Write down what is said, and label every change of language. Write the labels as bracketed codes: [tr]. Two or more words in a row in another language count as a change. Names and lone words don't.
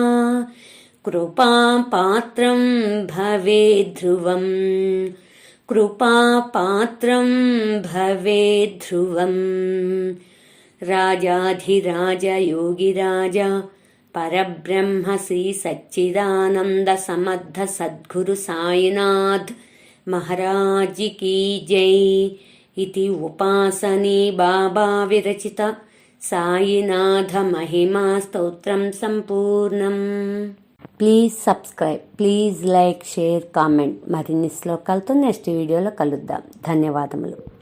[sa] कृपापात्रं भवेद्ध्रुवं कृपापात्रं भवेद्ध्रुवम् राजाधिराज योगिराज परब्रह्म श्री सच्चिदानंद समर्थ सद्गुरु साईनाथ महाराज [hi] की जय [sa] इति उपासनी बाबा विरचित साईनाथ महिमा स्तोत्रं संपूर्णम् [en] please subscribe please like share comment [te] మరిన్ని శ్లోకాలతో నెక్స్ట్ వీడియోలో కలుద్దాం ధన్యవాదములు